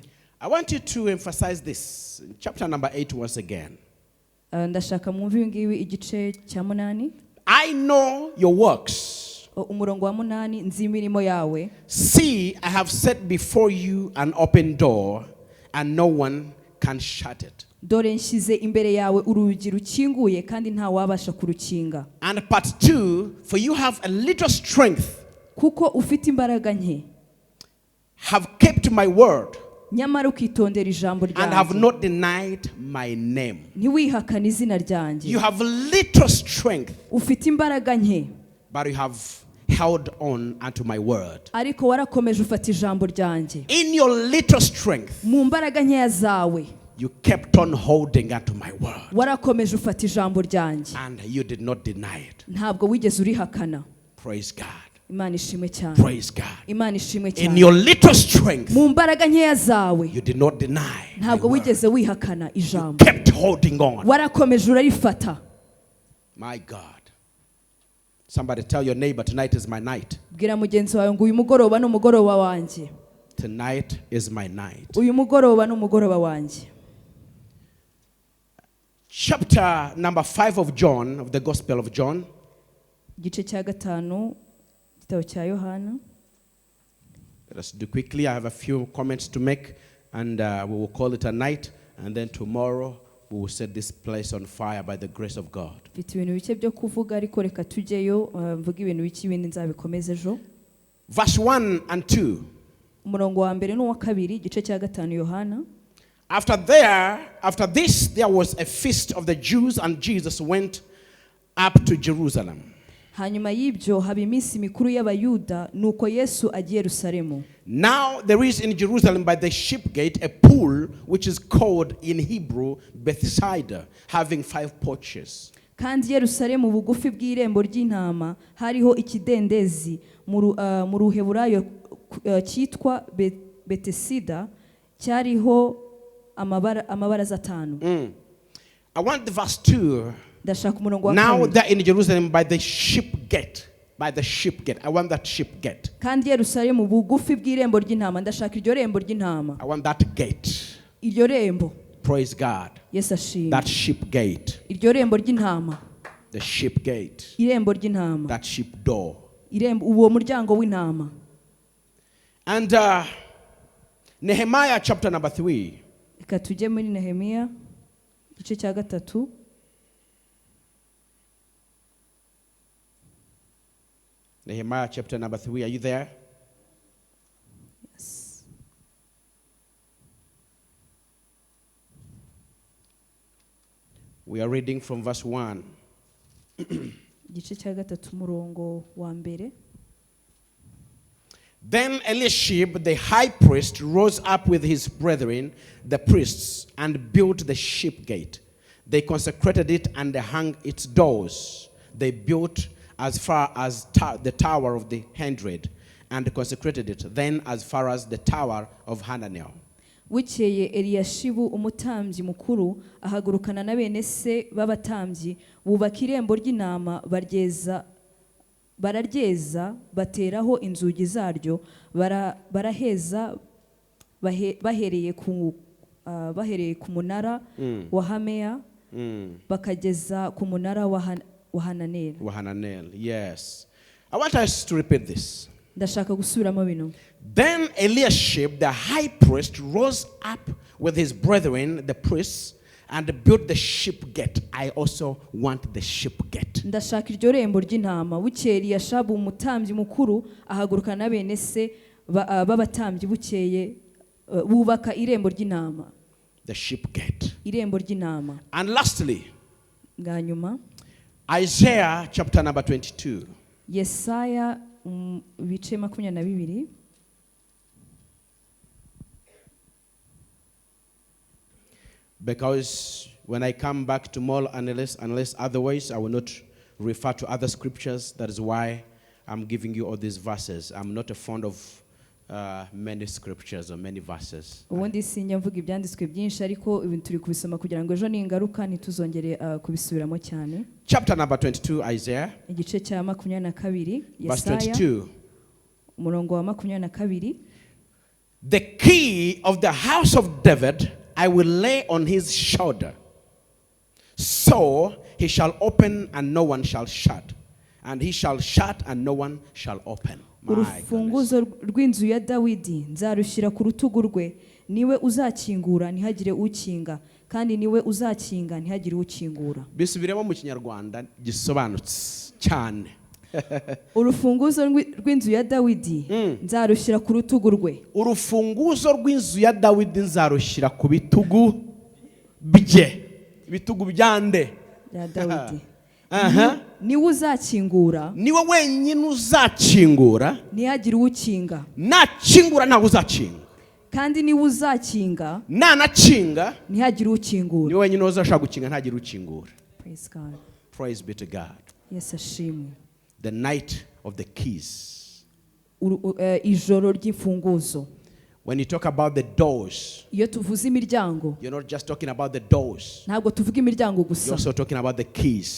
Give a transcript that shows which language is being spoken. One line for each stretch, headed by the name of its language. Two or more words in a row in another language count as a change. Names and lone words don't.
English: I want you to emphasize this. Chapter number 8 once again.
Kinyarwanda: Ndashaka mwumve ngiwi igice cya 8.
English: I know your works.
Kinyarwanda: Umurongo wa 8, nzi imirimo yawe.
English: See, I have set before you an open door, and no one can shut it.
Kinyarwanda: dore nshyize imbere yawe urugi rukinguye kandi nta wabasha kurukinga.
English: And part 2, for you have a little strength,
Kinyarwanda: kuko ufite imbaraga nke,
English: have kept my word,
Kinyarwanda: nyamara ukitondera ijambo
English: and have
Kinyarwanda: ryanjye,
English: not denied my name.
Kinyarwanda: ntiwihakane izina ryanjye.
English: You have little strength,
Kinyarwanda: ufite imbaraga nke,
English: but you have held on unto my word.
Kinyarwanda: ariko warakomeje ufata ijambo ryanjye.
English: In your little strength,
Kinyarwanda: mu mbaraga nkeya zawe
English: you kept on holding unto my word,
Kinyarwanda: warakomeje ufata ijambo ryanjye,
English: and you did not deny it.
Kinyarwanda: ntabwo wigeze urihakana.
English: Praise God.
Kinyarwanda: Imana ishimwe cyane.
English: Praise God.
Kinyarwanda: Imana ishimwe
English: In
Kinyarwanda: cyane.
English: your little strength,
Kinyarwanda: mu mbaraga nkeya zawe
English: you did not deny my
Kinyarwanda: ntabwo
English: word.
Kinyarwanda: wigeze wihakana ijambo,
English: Kept holding on.
Kinyarwanda: warakomeje urarifata.
English: My God. Somebody tell your neighbor, tonight is my night.
Kinyarwanda: bwira mugenzi wawe ngo uyu mugoroba ni umugoroba wanjye,
English: Tonight is my night.
Kinyarwanda: uyu mugoroba ni umugoroba wanjye.
English: Chapter number 5 of John, of the Gospel of John.
Kinyarwanda: igice cya gatanu igitabo cya Yohana.
English: Let us do quickly. I have a few comments to make, and we will call it a night. And then tomorrow we will set this place on fire by the grace of God.
Kinyarwanda: mfite ibintu bike byo kuvuga ariko reka tujyeyo, mvuga ibintu bike ibindi nzabikomeza ejo.
English: Verse 1 and 2.
Kinyarwanda: umurongo wa mbere n'uwa kabiri igice cya gatanu Yohana.
English: After this, there was a feast of the Jews, and Jesus went up to Jerusalem.
Kinyarwanda: hanyuma y'ibyo haba iminsi mikuru y'abayuda, nuko Yesu agiye Yerusalemu.
English: Now there is in Jerusalem by the sheep gate a pool which is called in Hebrew Bethsaida, having 5 porches.
Kinyarwanda: kandi Yerusalemu bugufi bw'irembo ry'intama hariho ikidendezi mu ruheburayo cyitwa Betesida, cyariho amabaraza 5.
English: I want the verse 2.
Kinyarwanda: ndashaka umurongo wa
English: Now
Kinyarwanda: kabiri.
English: they're in Jerusalem by the sheep gate. By the sheep gate. I want that sheep gate.
Kinyarwanda: kandi Yerusalemu bugufi bw'irembo ry'intama, ndashaka iryo rembo ry'intama.
English: I want that gate.
Kinyarwanda: iryo rembo.
English: Praise God.
Kinyarwanda: Yesu ashimwe.
English: That sheep gate.
Kinyarwanda: iryo rembo ry'intama.
English: The sheep gate.
Kinyarwanda: irembo ry'intama.
English: That sheep door.
Kinyarwanda: irembo, uwo muryango w'intama.
English: And Nehemiah chapter number 3.
Kinyarwanda: reka tujye muri Nehemiya igice cya gatatu.
English: Nehemiah chapter number 3. Are you there? Yes. We are reading from verse 1.
Kinyarwanda: igice cya gatatu umurongo wa mbere.
English: Then Eliashib, the high priest, rose up with his brethren, the priests, and built the sheep gate. They consecrated it and hung its doors. They built as far as the tower of the 100, and consecrated it, then as far as the tower of Hananel.
Kinyarwanda: bukeye Eliyashibu umutambyi mukuru ahagurukana na bene se b'abatambyi, bubaka irembo ry'intama, bararyeza bateraho inzugi zaryo, baraheza bahereye ku munara wa Hameya bakageza ku munara wa Hananel.
English: Yes. I want us to repeat this.
Kinyarwanda: ndashaka gusubiramo bino.
English: Then Eliashib, the high priest, rose up with his brethren, the priests, and built the sheep gate. I also want the sheep gate.
Kinyarwanda: ndashaka iryo rembo ry'intama. bukeye Eliyashibu umutambyi mukuru ahagurukana na bene se b'abatambyi, bukeye bubaka irembo ry'intama.
English: The sheep gate.
Kinyarwanda: irembo ry'intama.
English: And lastly,
Kinyarwanda: bwa nyuma
English: Isaiah chapter number 22.
Kinyarwanda: Yesaya ibice 22.
English: Because when I come back tomorrow, unless otherwise, I will not refer to other scriptures. That is why I'm giving you all these verses. I'm not a fond of many scriptures or many verses.
Kinyarwanda: ubundi sinjya mvuga ibyanditswe byinshi, ariko ibintu turi kubisoma kugira ngo ejo ningaruka ntituzongere kubisubiramo cyane.
English: Chapter number 22, Isaiah.
Kinyarwanda: igice cya 22
English: Verse
Kinyarwanda: Yesaya
English: 22.
Kinyarwanda: umurongo wa 22.
English: The key of the house of David I will lay on his shoulder. So he shall open and no one shall shut. And he shall shut and no one shall open.
Kinyarwanda: urufunguzo rw'inzu ya Dawidi nzarushyira ku rutugu rwe, niwe uzakingura ntihagire ukinga kandi niwe uzakinga ntihagire ukingura. Bisubiremo mu Kinyarwanda gisobanutse cyane. Urufunguzo rw'inzu ya Dawidi nzarushyira ku rutugu rwe. Urufunguzo rw'inzu ya Dawidi nzarushyira ku bitugu bye. Ibitugu byande ya Dawidi. Niwe uzakingura. Niwe wenyine uzakingura. Ntihagire ukinga. Nakingura ntawe uzakinga. Kandi niwe uzakinga. Nanakinga ntihagire ukingura. Niwe wenyine uzashaka gukinga ntagire ukingura.
English: Praise God. Praise be to God.
Kinyarwanda: Yes, ashimwe.
English: The night of the keys.
Kinyarwanda: Ijoro ry'imfunguzo.
English: When you talk about the doors,
Kinyarwanda: iyo tuvuze imiryango,
English: you're not just talking about the doors.
Kinyarwanda: Ntabwo tuvuga imiryango gusa.
English: You're also talking about the keys.